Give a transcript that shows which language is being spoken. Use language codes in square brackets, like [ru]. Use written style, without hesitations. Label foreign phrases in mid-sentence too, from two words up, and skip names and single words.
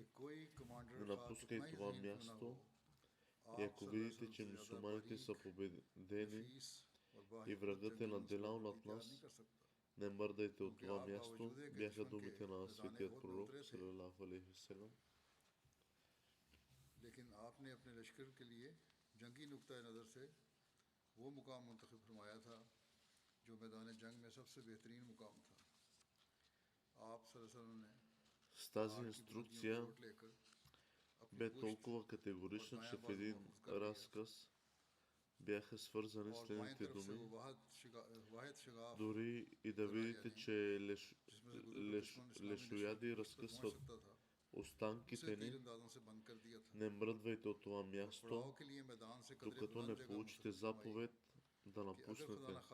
[bg] Не напускай това място, и ако видите, че мюсюлманите са победени и врагът е надделял над нас, не мърдайте от това място, бяха думите на светият пророк [ar] صلى الله عليه وسلم. [ur] لیکن آپ نے اپنے لشکر کے لیے جنگی نکتہ نظر سے وہ مقام منتخب فرمایا تھا جو میدان جنگ میں سب سے بہترین مقام تھا. आप [ar] صلى الله عليه وسلم [ur] ने [bg] С тази инструкция бе толкова категорична, че в един разказ бяха свързани следните думи. Дори и да видите, че лешояди разкъсват останките ни, не мръдвайте от това място, докато не получите заповед да напуснете.